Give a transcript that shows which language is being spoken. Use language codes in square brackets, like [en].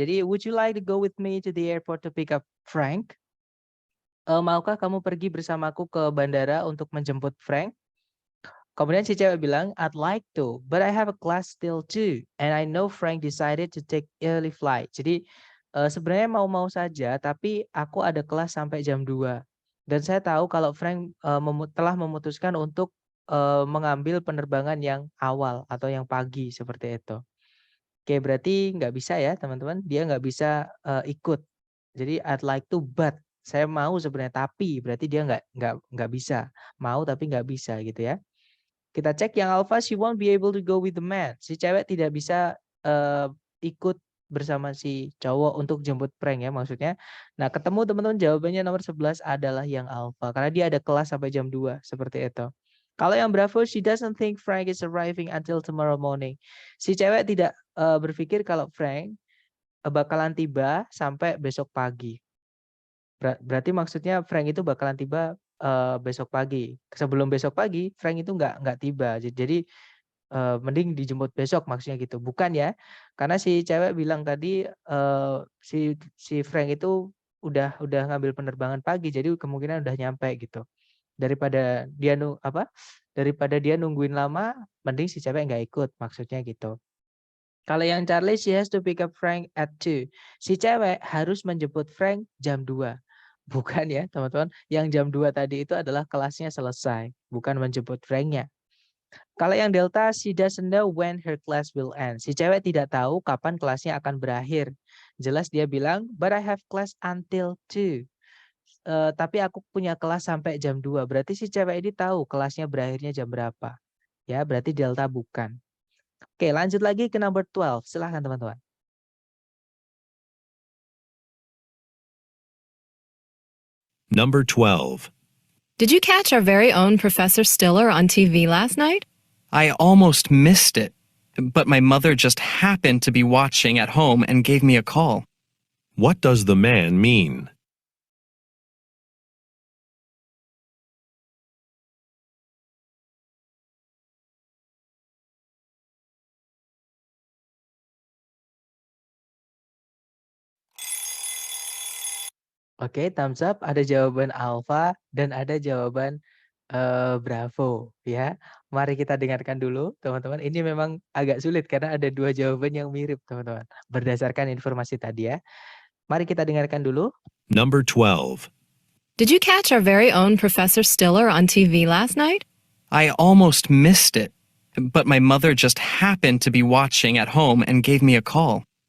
[id] Jadi, [en] "Would you like to go with me to the airport to pick up Frank?" [id] Maukah kamu pergi bersamaku ke bandara untuk menjemput Frank? Kemudian si cewek bilang, [en] "I'd like to, but I have a class till 2 and I know Frank decided to take early flight." [id] Jadi, sebenarnya mau-mau saja, tapi aku ada kelas sampai jam 2 dan saya tahu kalau Frank, telah memutuskan untuk, mengambil penerbangan yang awal atau yang pagi, seperti itu. Oke, berarti nggak bisa ya teman-teman, dia nggak bisa, ikut. Jadi [en] I'd like to but, [id] saya mau sebenarnya tapi, berarti dia nggak bisa. Mau tapi nggak bisa gitu ya. Kita cek yang alpha, [en] she won't be able to go with the man. [id] Si cewek tidak bisa, ikut bersama si cowok untuk jemput prank ya maksudnya. Nah ketemu teman-teman jawabannya nomor 11 adalah yang alpha, karena dia ada kelas sampai jam 2 seperti itu. Kalau yang bravo, [en] she doesn't think Frank is arriving until tomorrow morning. [id] Si cewek tidak, berpikir kalau Frank, bakalan tiba sampai besok pagi. Berarti maksudnya Frank itu bakalan tiba, besok pagi. Sebelum besok pagi, Frank itu nggak tiba. Jadi, mending dijemput besok maksudnya gitu, bukan ya? Karena si cewek bilang tadi, si Frank itu udah ngambil penerbangan pagi, jadi kemungkinan udah nyampe gitu. Daripada dia daripada dia nungguin lama, mending si cewek nggak ikut, maksudnya gitu. Kalau yang Charlie, [en] she has to pick up Frank at 2. [id] Si cewek harus menjemput Frank jam 2. Bukan ya, teman-teman. Yang jam 2 tadi itu adalah kelasnya selesai, bukan menjemput Frank-nya. Kalau yang Delta, [en] she doesn't know when her class will end. [id] Si cewek tidak tahu kapan kelasnya akan berakhir. Jelas dia bilang, [en] but I have class until 2. [id] Tapi aku punya kelas sampai jam 2. Berarti si cewek ini tahu kelasnya berakhirnya jam berapa. Ya, berarti Delta bukan. Oke, lanjut lagi ke [en] number 12. [id] Silahkan teman-teman. [en] Number 12. Did you catch our very own Professor Stiller on TV last night? I almost missed it, but my mother just happened to be watching at home and gave me a call. What does the man mean? [id] Oke, [en] thumbs up. [id] Ada jawaban alfa dan ada jawaban, bravo ya. Mari kita dengarkan dulu teman-teman. Ini memang agak sulit karena ada 2 jawaban yang mirip teman-teman, berdasarkan informasi tadi ya. Mari kita dengarkan dulu. [en] Number 12. Did you catch our very own Professor Stiller on TV last night? I almost missed it, but my mother just happened to be watching at home and gave me a call.